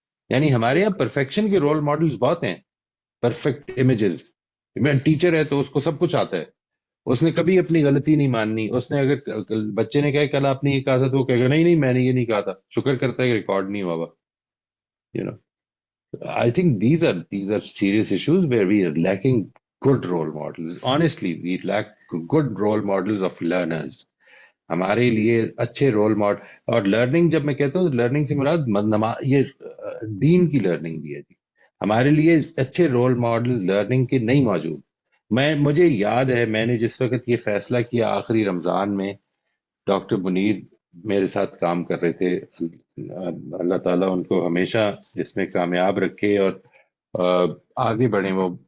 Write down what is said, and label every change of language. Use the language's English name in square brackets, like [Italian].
[Urdu] یعنی ہمارے یہاں پرفیکشن کے رول ماڈلز بہت ہیں، پرفیکٹ امیجز. میں ٹیچر ہے تو اس کو سب کچھ آتا ہے، اس نے کبھی اپنی غلطی نہیں ماننی. اس نے اگر بچے نے کہا کل آپ نے یہ کہا تھا تو وہ کہے گا نہیں میں نے یہ نہیں کہا تھا، شکر کرتا ہے کہ ریکارڈ نہیں ہوا ہوا. [English] I think these are serious issues where we are lacking good role models. Honestly, we lack good role models of learners. [Urdu] ہمارے لیے اچھے رول ماڈل، اور لرننگ جب میں کہتا ہوں لرننگ سے مراد یہ دین کی لرننگ بھی ہے جی. ہمارے لیے اچھے رول ماڈل لرننگ کے نہیں موجود. مجھے یاد ہے میں نے جس وقت یہ فیصلہ کیا آخری رمضان میں، ڈاکٹر منیر میرے ساتھ کام کر رہے تھے، اللہ تعالیٰ ان کو ہمیشہ اس میں کامیاب رکھے اور آگے بڑھیں وہ.